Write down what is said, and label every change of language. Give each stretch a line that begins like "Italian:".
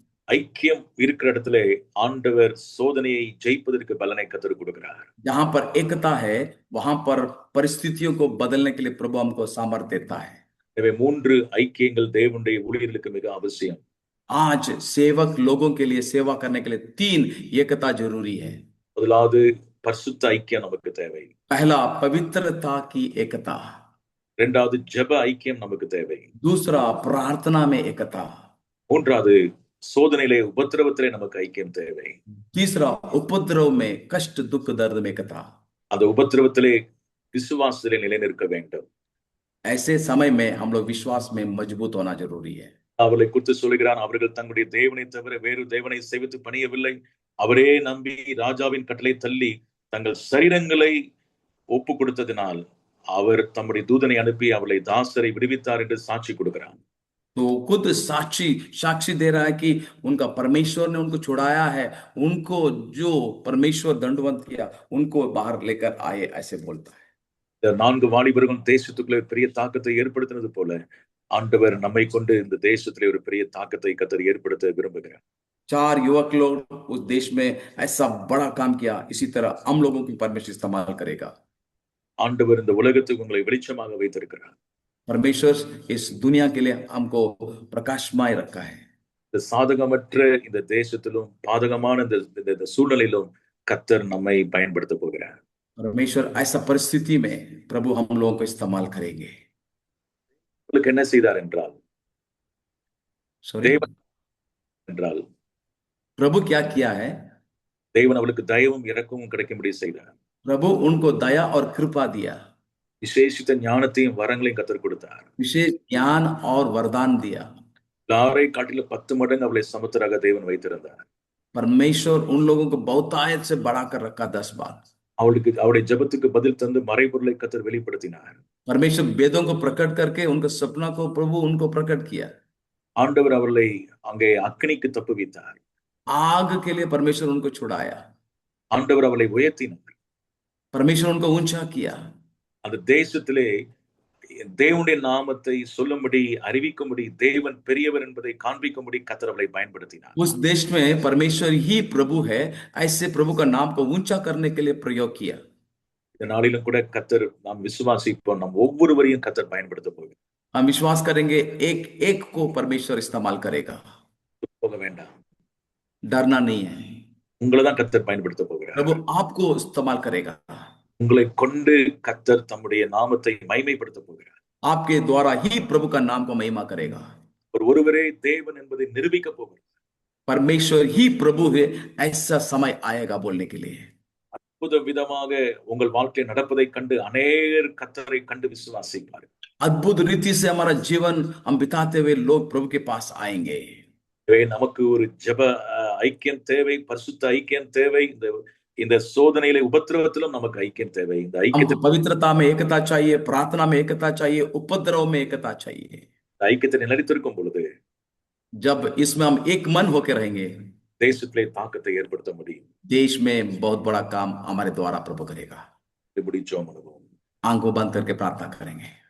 Tamil: ஐக்கியம் இருக்கிற இடத்திலே ஆண்டவர் சோதனையை ஜெயிப்பதற்கு பலனை கர்த்தர் கொடுக்கிறார்.
Hindi: जहां पर एकता है वहां पर परिस्थितियों को बदलने के लिए प्रभु हमको सामर्थ्य देता है।
Tamil: எனவே 3 ஐக்கியங்கள் தேவனுடைய ஊழியர்களுக்கு மிக அவசியம்.
Hindi: आज सेवक लोगों के लिए सेवा करने के लिए 3 एकता जरूरी है।
Tamil: முதலாவது பரிசுத்த ஐக்கியம் நமக்கு தேவை.
Hindi: पहला पवित्रता की एकता,
Tamil: 2வது ஜெப ஐக்கியம் நமக்கு தேவை.
Hindi: दूसरा प्रार्थना में एकता,
Tamil: 3வது சோதனையிலே உபத்திரவத்திலே நமக்கு ஐக்கியம் தேவை.
Hindi: तीसरा उपद्रव में कष्ट, दुख, दर्द में एकता।
Tamil: அந்த உபத்திரவத்திலே விசுவாசத்திலே நிலைநிற்க வேண்டும்.
Hindi: ऐसे समय में हम लोग विश्वास में मजबूत होना जरूरी है।
Tamil: அவர்களை குறித்து சொல்கிறான், அவர்கள் தங்களுடைய தேவனை தவிர வேறு தேவனை சேவித்து பணியவில்லை. அவரே நம்பி ராஜாவின் கட்டளை தள்ளி தங்கள் சரீரங்களை ஒப்பு கொடுத்ததினால் அவர் தம்முடைய தூதனை அனுப்பி அவளை தாசரை விடுவித்தார் என்று சாட்சி கொடுக்கிறான்.
Hindi: तो खुद साक्षी दे रहा है कि उनका परमेश्वर ने उनको छुड़ाया है, उनको जो परमेश्वर दंडवत किया उनको बाहर लेकर आए, ऐसे बोलता है।
Tamil: இந்த 4 வாலிபர்களும் தேசத்துக்குள்ளே பெரிய தாக்கத்தை ஏற்படுத்தினது போல ஆண்டவர் நம்மை கொண்டு இந்த தேசத்திலே ஒரு பெரிய தாக்கத்தை கர்த்தர் ஏற்படுத்த விரும்புகிறார்.
Hindi: 4 युवक लोग उस देश में ऐसा बड़ा काम किया, इसी तरह हम लोगों की परमेश्वर इस्तेमाल करेगा।
Tamil: ஆண்டவர் இந்த உலகத்துக்கு உங்களை வெளிச்சமாக வைத்திருக்கிறார்.
Hindi: परमेश्वर इस दुनिया के लिए हमको प्रकाशमय रखा है।
Tamil: இந்த சாதகமற்ற இந்த தேசத்திலும் பாதகமான இந்த சூழ்நிலையிலும் கர்த்தர் நம்மை பயன்படுத்த போகிறார்.
Hindi: परमेश्वर ऐसा परिस्थिति में प्रभु हम लोगों को इस्तेमाल करेंगे।
Tamil: உங்களுக்கு என்ன செய்தார் என்றால், தேவன் என்றால்
Hindi: प्रभु क्या किया है?
Tamil: தேவன் அவளுக்கு தயவும் இரக்கமும் கிடைக்கும்படி செய்தார்.
Hindi: प्रभु उनको दया और कृपा दिया,
Tamil: விசேஷித்த ஞானத்தையும் வரங்களையும் கர்த்தர் கொடுத்தார்.
Hindi: विशेष ज्ञान और वरदान दिया।
Tamil: எல்லாரை காட்டிலும் 10 மடங்கு அவளை சமத்தராக தேவன் வைத்திருந்தார்.
Hindi: परमेश्वर उन लोगों को बहुतायत से बढ़ाकर रखा 10 बार।
Tamil: அவளுக்கு அவளுடைய ஜெபத்துக்கு பதில் தந்து மறைபொருளை கர்த்தர் வெளிப்படுத்தினார்.
Hindi: परमेश्वर वेदों को प्रकट करके उनके सपना को प्रभु उनको प्रकट किया।
Tamil: ஆண்டவர் அவர்களை அங்கே அக்கினிக்கு தப்புவித்தார்.
Hindi: आग के लिए परमेश्वर उनको छुड़ाया,
Tamil: ஆண்டவர் அவர்களை உயர்த்தினார்.
Hindi: परमेश्वर उनको ऊंचा किया।
Tamil: அந்த தேசத்திலே தேவனுடைய நாமத்தை சொல்லும்படி அறிவிக்கும்படி தேவன் பெரியவர் என்பதை காண்பிக்கும்படி கர்த்தர் அவர்களை பயன்படுத்தினார்.
Hindi: उस देश में परमेश्वर ही प्रभु है, ऐसे प्रभु का नाम को ऊंचा करने के लिए प्रयोग किया।
Tamil: இந்த நாளிலும் கூட கர்த்தர் நாம் விசுவாசிப்போம், நம் ஒவ்வொருவரையும் கர்த்தர் பயன்படுத்த போகிறார்.
Hindi: हम विश्वास करेंगे एक एक को परमेश्वर इस्तेमाल करेगा,
Tamil: போக வேண்டாம்,
Hindi: डरना नहीं है।
Tamil: உங்களை தான் கர்த்தர் பயன்படுத்த போகிறார்.
Hindi: प्रभु आपको इस्तेमाल करेगा,
Tamil: உங்களை கொண்டு கர்த்தர் தம்முடைய நாமத்தை மகிமைப்படுத்த போகிறார்.
Hindi: आपके द्वारा ही प्रभु का नाम को महिमा करेगा।
Tamil: ஒருவரே தேவன் என்பதை நிரூபிக்க போகிறார்.
Hindi: परमेश्वर ही प्रभु है, ऐसा समय आएगा बोलने के लिए।
Tamil: அற்புத விதமாக உங்கள் வாழ்க்கை நடப்பதை கண்டு அநேகர் கர்த்தரை கண்டு விசுவாசிப்பார்கள்.
Hindi: अद्भुत रीति से हमारा जीवन हम बिताते हुए लोग प्रभु के पास आएंगे।
Tamil: எனவே நமக்கு ஒரு ஜெப ஐக்கியம் தேவை, பரிசுத்த ஐக்கியம் தேவை. இந்த சோதனையில உபத்திரவத்திலும் நமக்கு ஐக்கியம் தேவை. இந்த ஐக்கியத்தை
Hindi: हमको पवित्रता में एकता चाहिए, प्रार्थना में एकता चाहिए, उपद्रव में एकता चाहिए।
Tamil: ஐக்கியத்தை நிலைத்திருக்கும் பொழுது
Hindi: जब इसमें हम एक मन होकर रहेंगे,
Tamil: தேசத்திலே தாக்கத்தை ஏற்படுத்த முடியும்.
Hindi: देश में बहुत बड़ा काम हमारे द्वारा प्रभु करेगा।
Tamil: இப்படி ஜெபம் பண்ணுவோம்.
Hindi: आंखों बंद करके प्रार्थना करेंगे।